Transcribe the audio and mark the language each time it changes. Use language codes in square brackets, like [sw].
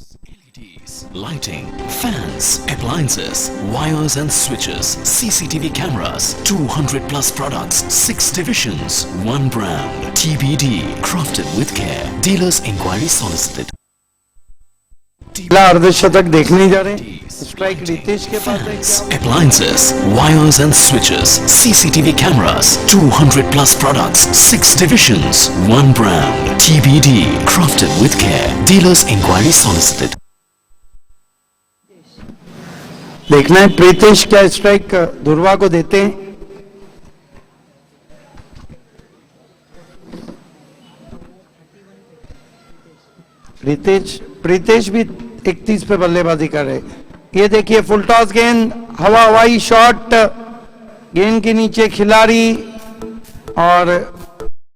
[en] LEDs, lighting, fans, appliances, wires and switches, CCTV cameras, 200 plus products, 6 divisions, 1 brand, TBD, crafted with care. Dealers inquiry solicited. [hi] पहला अर्धशतक देखने जा रहे हैं। Strike Ritesh के पास है। [en] Fans, appliances, wires and switches, CCTV cameras, 200 plus products, 6 divisions, 1 brand, TBD, crafted with care. Dealers inquiry solicited. [hi] देखना है प्रीतेश क्या स्ट्राइक ध्रुवा को देते हैं। प्रीतेश भी 31 पे बल्लेबाजी कर रहे। ये देखिए फुल टॉस गेंद, हवाई शॉट, गेंद के नीचे खिलाड़ी और